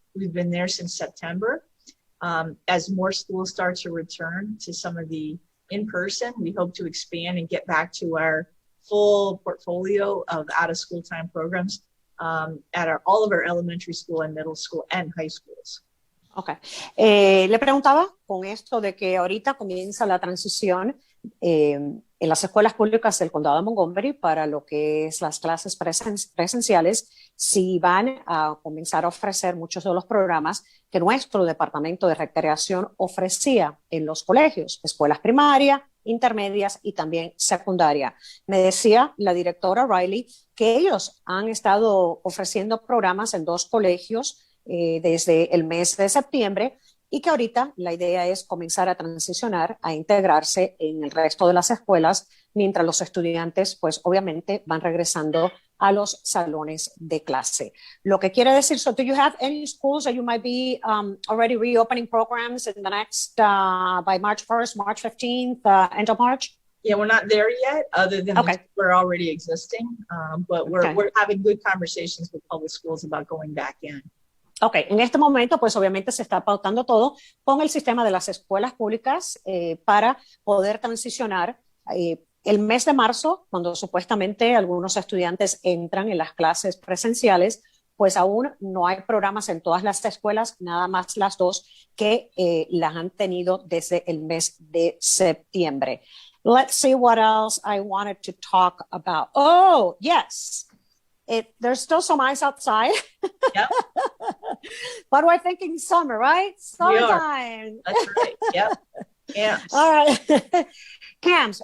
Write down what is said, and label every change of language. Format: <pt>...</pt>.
<en>We've been there since September. As more schools start to return to some of the in-person, we hope to expand and get back to our full portfolio of out-of-school time programs at all of our elementary school and middle school and high schools. Okay.</en> <es>Le preguntaba con esto de que ahorita comienza la transición en las escuelas públicas del condado de Montgomery para lo que es las clases presenciales, si van a comenzar a ofrecer muchos de los programas que nuestro departamento de recreación ofrecía en los colegios, escuelas primarias, intermedias y también secundaria. Me decía la directora Riley que ellos han estado ofreciendo programas en 2 colegios desde el mes de septiembre y que ahorita la idea es comenzar a transicionar, a integrarse en el resto de las escuelas, mientras los estudiantes, pues obviamente van regresando a los salones de clase. Lo que quiere decir,</es> <en>so do you have any schools that you might be already reopening programs in the next, by March 1st, March 15th, end of March? Yeah, we're not there yet, other than we're already existing, but we're having good conversations with public schools about going back in.</en> <es>Ok, en este momento, pues obviamente se está pautando todo con el sistema de las escuelas públicas para poder transicionar el mes de marzo, cuando supuestamente algunos estudiantes entran en las clases presenciales, pues aún no hay programas en todas las escuelas, nada más las dos que las han tenido desde el mes de septiembre.</es> <en>Let's see what else I wanted to talk about. Oh, yes. There's still some ice outside. Yep. But we're thinking summer, right? Summertime. That's right. Yep. Camps. All right. Camps.</en>